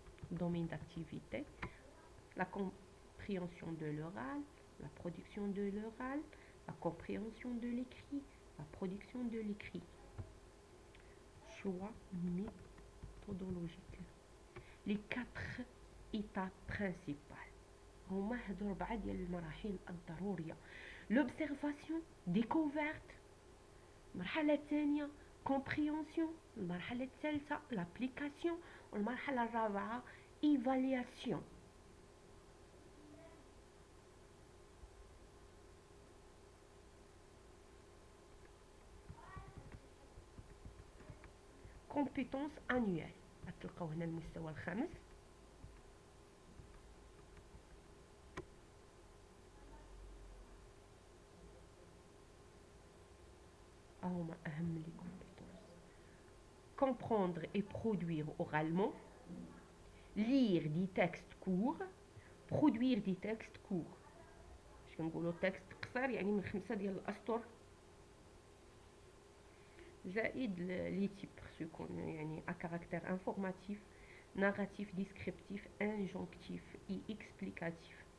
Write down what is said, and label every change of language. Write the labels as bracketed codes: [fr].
[fr] Domaine d'activité, la compréhension de l'oral, la production de l'oral, la compréhension de l'écrit, la production de l'écrit. Choix méthodologique. Les 4 étapes principales [ar] هما هادو 4 ديال المراحل الضروريه. l'observation découverte، المرحله الثانيه compréhension، المرحله الثالثه l'application، والمرحله الرابعه évaluation. [fr] compétence annuelle [ar] غتلقاو هنا المستوى الخامس. هما اهم لي كومبيتونس. [fr] comprendre et produire oralement, lire des textes courts, produire des textes courts. [ar] باش كنقولوا تكست قصير يعني من 5 ديال الاسطر، زائد لي تيب خصو يكون يعني [fr] à caractère informatif, narratif, descriptif, injonctif et explicatif.